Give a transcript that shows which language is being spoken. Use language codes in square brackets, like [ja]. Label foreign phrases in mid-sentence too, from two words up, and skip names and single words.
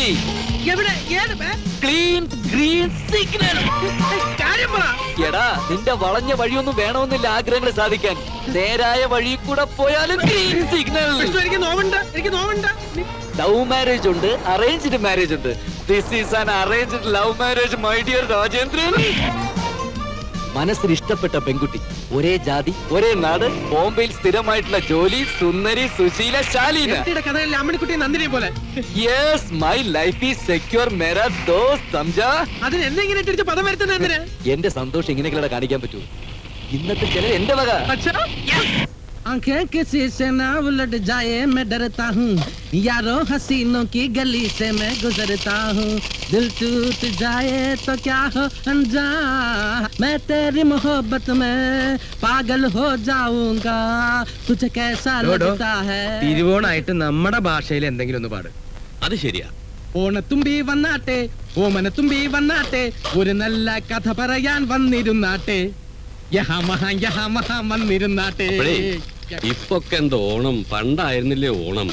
[ml] എവിടെ? [en] clean green signal. [ml] എടാ, നിന്റെ വളഞ്ഞ വഴിയൊന്നും വേണമെന്നില്ല ആഗ്രഹങ്ങൾ സാധിക്കാൻ. നേരായ വഴി കൂടെ പോയാലും [en] green signal. [ml] എനിക്ക് നോവണ്ട. [en] love marriage [ml] ഉണ്ട്, [en] arranged marriage [ml] ഉണ്ട്. [en] this is an arranged love marriage my dear രാജേന്ദ്രൻ. [ml] മനസ്സിന് ഇഷ്ടപ്പെട്ട പെൺകുട്ടി, ഒരേ ജാതി, ഒരേ നാട്, ബോംബെയിൽ സ്ഥിരമായിട്ടുള്ള ജോലി, സുന്ദരി, സുശീല, ശാലീന. നന്ദിനെ പോലെ. [en] yes, my life is secure [hi] मेरा दोस्त, समझा? [ml] അതിനെന്തെങ്ങനെ പദം വരുത്തുന്ന? എന്റെ സന്തോഷം ഇങ്ങനെയൊക്കെ കാണിക്കാൻ പറ്റൂ? ഇന്നത്തെ ചിലർ എന്റെ വക. [hi] आंखें किसी से ना उलट जाए मैं डरता हूँ, यारों हसीनों की गली से मैं गुजरता हूँ, दिल टूट जाए तो क्या हो अनजान, मैं तेरी मोहब्बत में पागल हो जाऊंगा, तुझे कैसा लगता है? [ml] തിരുവോണായിട്ട് നമ്മുടെ ഭാഷയിൽ എന്തെങ്കിലും ഒന്ന് പാട്. അത് ശരിയാ. ഓണത്തുമ്പി വന്നാട്ടെ, ഓമനത്തുമ്പി വന്നാട്ടെ, ഒരു നല്ല കഥ പറയാൻ വന്നിരുന്നാട്ടെ, വന്നിരുന്നാട്ടെ. ഇപ്പൊക്കെ എന്തോ ഓണം, പണ്ടായിരുന്നില്ലേ ഓണം.